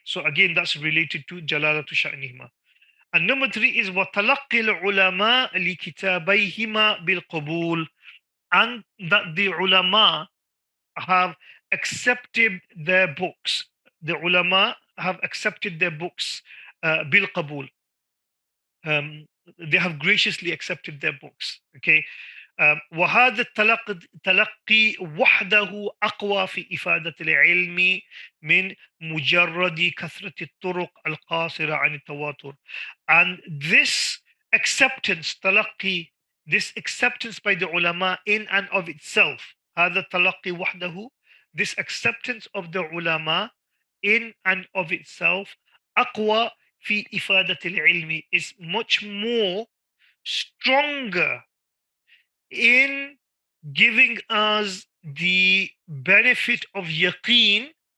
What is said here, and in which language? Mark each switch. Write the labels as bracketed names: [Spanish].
[English] So again, that's related to جلالة شأنهما. And number three is وتلقي العلماء لكتابيهما بالقبول, and that the ulama have accepted their books. The ulama have accepted their books bil qabul. They have graciously accepted their books. Okay. [Arabic] وهذا التلقي وحده أقوى في إفادة العلم من مجرد كثرة الطرق القاصرة عن التواتر. [English] And this acceptance, تلقي, this acceptance by the ulama in and of itself, هذا التلقي وحده, this acceptance of the ulama in and of itself, أقوى في إفادة العلم, is much more stronger in giving us the benefit of yaqeen